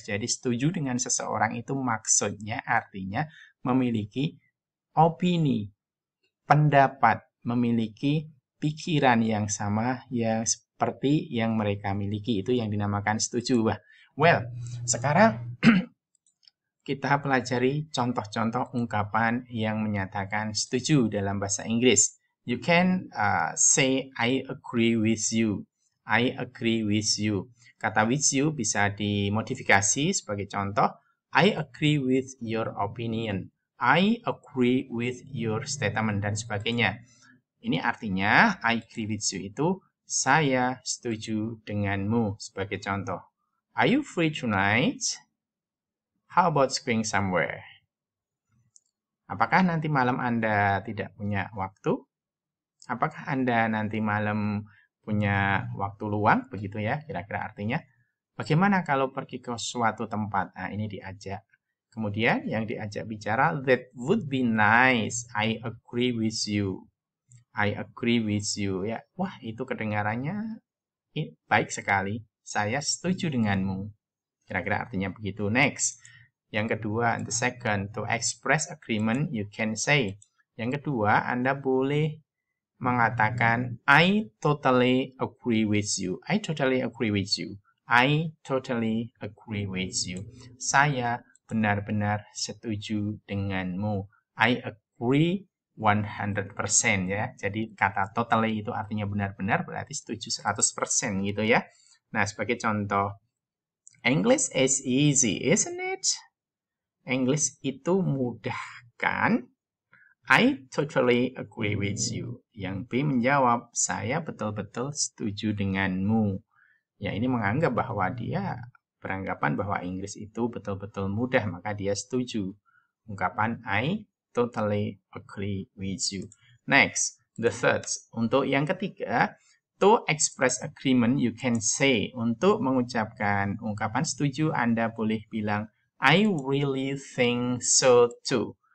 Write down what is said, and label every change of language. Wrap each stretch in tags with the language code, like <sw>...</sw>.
<id>Jadi setuju dengan seseorang itu maksudnya artinya memiliki opini, pendapat, memiliki pikiran yang sama yang seperti yang mereka miliki. Itu yang dinamakan setuju. Well, sekarang kita pelajari contoh-contoh ungkapan yang menyatakan setuju dalam bahasa Inggris.</id> <en>You can say, I agree with you. I agree with you.</en> <id>Kata with you bisa dimodifikasi sebagai contoh.</id> <en>I agree with your opinion. I agree with your statement</en> <id>dan sebagainya. Ini artinya</id> <en>I agree with you</en> <id>itu saya setuju denganmu sebagai contoh.</id> <en>Are you free tonight? How about going somewhere?</en> <id>Apakah nanti malam Anda tidak punya waktu? Apakah Anda nanti malam punya waktu luang? Begitu ya, kira-kira artinya. Bagaimana kalau pergi ke suatu tempat? Nah, ini diajak. Kemudian yang diajak bicara,</id> <en>that would be nice. I agree with you. I agree with you.</en> <id>Ya, wah, itu kedengarannya baik sekali. Saya setuju denganmu. Kira-kira artinya begitu. Next. Yang kedua,</id> <en>the second, to express agreement, you can say.</en> <id>Yang kedua, Anda boleh mengatakan,</id> <en>I totally agree with you. I totally agree with you. I totally agree with you.</en> <id>Saya benar-benar setuju denganmu.</id> <en>I agree 100%</en> <id>ya. Jadi kata totally itu artinya benar-benar, berarti setuju 100% gitu ya. Nah, sebagai contoh,</id> <en>English is easy, isn't it?</en> <id>English itu mudah kan?</id> <en>I totally agree with you.</en> <id>Yang B menjawab, saya betul-betul setuju denganmu. Ya, ini menganggap bahwa dia beranggapan bahwa Inggris itu betul-betul mudah, maka dia setuju. Ungkapan</id> <en>I totally agree with you. Next, the third.</en> <id>Untuk yang ketiga,</id> <en>to express agreement, you can say,</en> <id>untuk mengucapkan ungkapan setuju, Anda boleh bilang,</id> <en>I really think so too.</en>